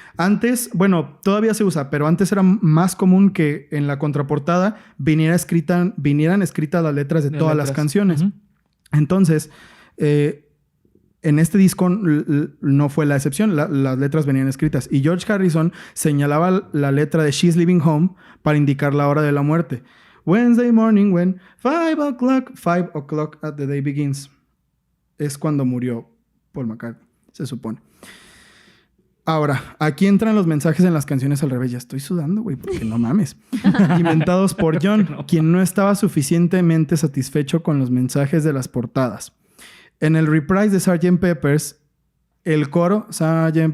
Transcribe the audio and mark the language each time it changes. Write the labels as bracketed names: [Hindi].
[Spanish] Antes, bueno, todavía se usa, pero antes era más común que en la contraportada vinieran escritas las letras de todas las canciones. Ujú. Entonces, en este disco no fue la excepción. Las letras venían escritas. Y George Harrison señalaba la letra de She's Leaving Home para indicar la hora de la muerte. [English] Wednesday morning when 5 o'clock at the day begins. [Spanish] Es cuando murió Paul McCartney, se supone. Ahora, aquí entran los mensajes en las canciones al revés. Ya estoy sudando, güey, porque no mames. Inventados por John, quien no estaba suficientemente satisfecho con los mensajes de las portadas. En el reprise de Sgt. Peppers, el coro, Sgt.